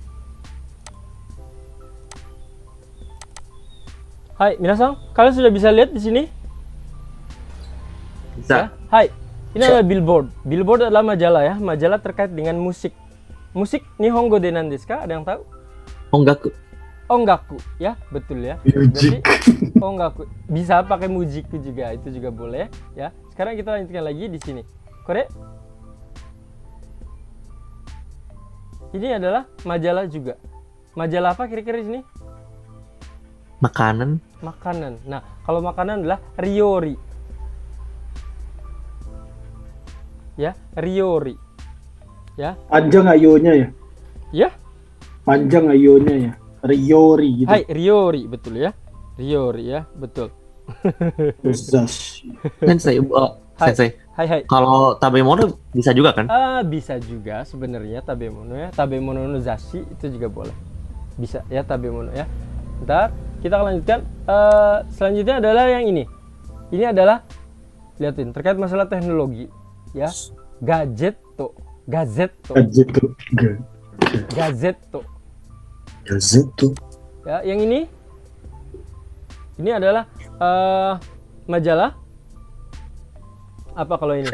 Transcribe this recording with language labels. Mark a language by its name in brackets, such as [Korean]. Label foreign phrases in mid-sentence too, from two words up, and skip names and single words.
[Indonesian] Hai, minasan, kalian sudah bisa lihat di sini? Bisa. Ya? Hai, ini adalah billboard. Billboard adalah majalah ya, majalah terkait dengan musik. [Japanese] Musik 日本語で何ですか? [Indonesian] Ada yang tahu? Ongaku. Ongaku, ya, betul ya. Berarti ongaku bisa pakai mujiku juga, itu juga boleh ya. Sekarang kita lanjutkan lagi di sini. Kore. Ini adalah majalah juga. Majalah apa kira-kira di sini? Makanan. Makanan. Nah, kalau makanan adalah ryori. Ya, ryori. Ya. Panjang ayonya ya. Ya. Panjang ayonya ya. Ryori gitu. Hai, ryori, betul ya. Ryori ya, betul. Zashi. Sensei, Sensei. Hai. Kalau tabemono bisa juga kan? Bisa juga sebenarnya tabemono ya. [Japanese] 食べ物の雑誌 [Indonesian] itu juga boleh. Bisa ya tabemono ya. Ntar kita akan lanjutkan. Selanjutnya adalah yang ini. Ini adalah lihatin terkait masalah teknologi ya. Gazetto. Ya, yang ini adalah majalah apa kalau ini?